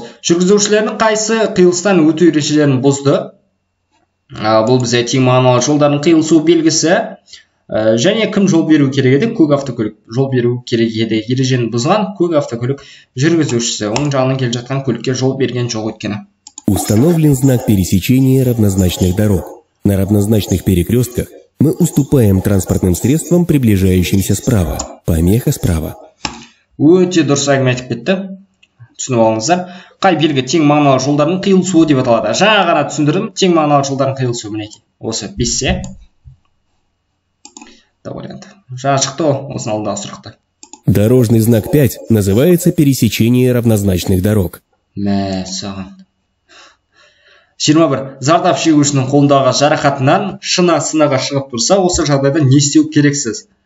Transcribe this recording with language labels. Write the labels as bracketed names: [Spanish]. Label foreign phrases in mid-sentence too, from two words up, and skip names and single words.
[Kazakh] Жүргізушілердің қайсы қиылыстан өту ережелерін бұзды? Бұл бізде тең мағыналы жолдардың қиылысу белгісі. Және кім жол беру керек еді? Көк автокөлік жол беру керек еді. Ережені бұзған көк автокөлік жүргізушісі. Оң жағынан келе жатқан көлікке жол берген жоқ өйткені. [Russian] Установлен знак пересечения равнозначных дорог. На равнозначных перекрестках мы уступаем транспортным средствам, приближающимся справа. Помеха справа. [Kazakh] Өте дұрыс әңгіме айтып кетті. Түсініп алыңыздар. Қай белгі тең мағыналы жолдардың қиылысуы деп аталады? Жаңа ғана түсіндірдім, тең мағыналы жолдардың қиылысуы мінекей. Осы 5. Вариант. Жаңа шықты осының алдындағы сұрақта. [Russian] Дорожный знак 5 называется пересечение равнозначных дорог. [Kazakh] Мәссаған. 21. Зардап шегушінің қолындағы жарақатынан шына сынаға шығып тұрса, осы жағдайда не істеу керексіз?